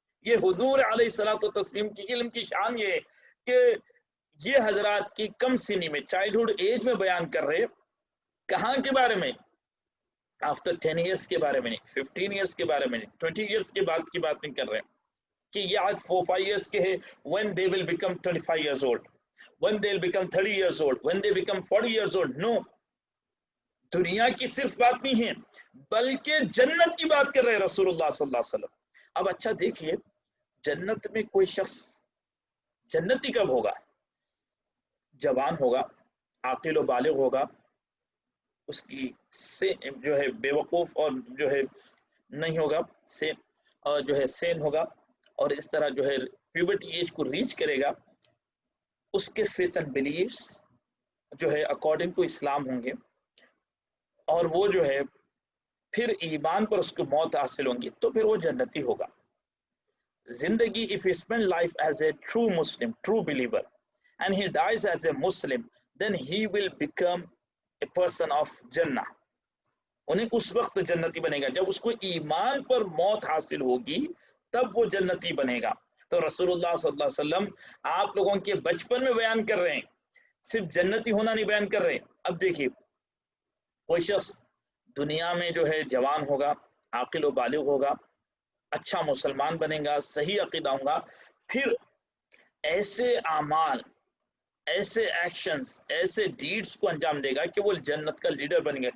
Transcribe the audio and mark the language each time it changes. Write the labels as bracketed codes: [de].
[ur] یہ حضور علیہ الصلوۃ والتسلیم کی علم کی شان یہ ہے کہ یہ حضرات کی کم سنی میں چائلڈہڈ ایج میں بیان کر رہے، کہاں کے بارے میں؟ آفٹر 10 ایئرس کے بارے میں نہیں، 15 ایئرس کے بارے میں نہیں، 20 ایئرس کے بعد کی بات نہیں کر رہے کہ یہ آج 4-5 ایئرس کے ہے. [en] when they will become 25 years old, when they will become 30 years old, when they become 40 years old. [ur] No, دنیا کی صرف بات نہیں ہے بلکہ جنت کی بات کر رہے رسول اللہ صلی اللہ علیہ وسلم. اب اچھا دیکھیے، جنت میں کوئی شخص جنتی کب ہوگا؟ جوان ہوگا، عاقل و بالغ ہوگا، اس کی جو ہے بے وقوف اور جو ہے نہیں ہوگا، اور جو ہے سین ہوگا، اور اس طرح جو ہے پیوبرٹی ایج کو ریچ کرے گا. اس کے فیتھ اینڈ بلیفس جو ہے [en] according to Islam [ur] ہوں گے، اور وہ جو ہے پھر ایمان پر اس کو موت حاصل ہوں گی، تو پھر وہ جنتی ہوگا. [en] زندگی if he spend life as a true Muslim, true believer, and he dies as a Muslim, then he will become a person of Jannah. [ur] انہیں اس وقت جنتی بنے گا جب اس کو ایمان پر موت حاصل ہوگی، تب وہ جنتی بنے گا. تو رسول اللہ صلی اللہ علیہ وسلم آپ لوگوں کے بچپن میں بیان کر رہے ہیں، صرف جنتی ہونا نہیں بیان کر رہے. اب دیکھیے، کوئی شخص دنیا میں جو ہے جوان ہوگا، عاقل و بالغ ہوگا، اچھا مسلمان بنے گا، صحیح عقیدہ ہوگا، پھر ایسے اعمال، ایسے ایکشنز، ایسے ڈیڈز کو انجام دے گا کہ وہ جنت کا لیڈر بنے گا.